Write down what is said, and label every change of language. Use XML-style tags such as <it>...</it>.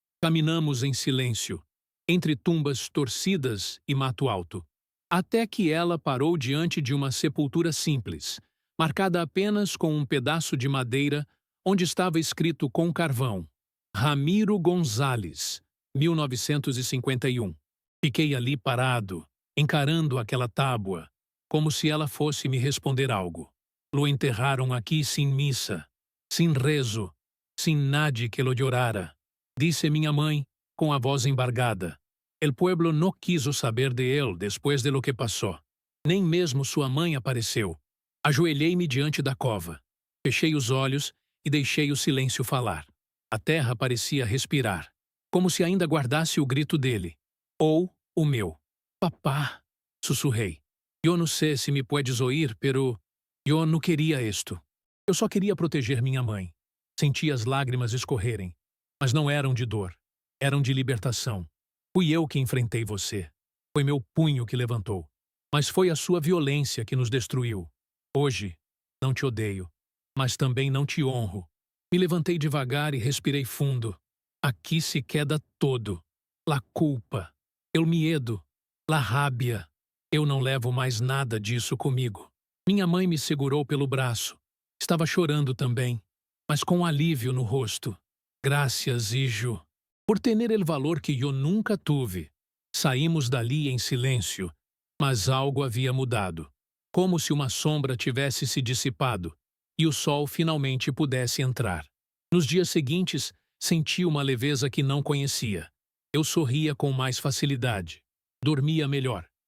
<pt>Caminhamos em silêncio, entre tumbas torcidas e mato alto, até que ela parou diante de uma sepultura simples, marcada apenas com um pedaço de madeira onde estava escrito com carvão: Ramiro Gonzales, 1951. Fiquei ali parado, encarando aquela tábua, como se ela fosse me responder algo. Lo enterraram aqui sem missa, sem rezo, sem</pt> <es>nadie que lo llorara,</es> <pt>disse minha mãe, com a voz embargada.</pt> <es>El pueblo no quiso saber de él después de lo que passou.</es> <pt>Nem mesmo sua mãe apareceu. Ajoelhei-me diante da cova. Fechei os olhos e deixei o silêncio falar. A terra parecia respirar, como se ainda guardasse o grito dele. Ou o meu. Papá, sussurrei. Eu não sei se</pt> <es>me puedes oír, pero</es> <pt>eu não queria isto. Eu só queria proteger minha mãe. Senti as lágrimas escorrerem, mas não eram de dor, eram de libertação. Fui eu que enfrentei você. Foi meu punho que levantou. Mas foi a sua violência que nos destruiu. Hoje, não te odeio, mas também não te honro. Me levantei devagar e respirei fundo.</pt> <es>Aqui se queda todo. La culpa, el miedo, la rabia.</es> <pt>Eu não levo mais nada disso comigo. Minha mãe me segurou pelo braço. Estava chorando também, mas com alívio no rosto.</pt> <es>Graças, hijo, por tener el valor que eu nunca tuve.</es> <pt>Saímos dali em silêncio, mas algo havia mudado. Como se uma sombra tivesse se dissipado e o sol finalmente pudesse entrar. Nos dias seguintes, senti uma leveza que não conhecia. Eu sorria com mais facilidade. Dormia melhor.</pt>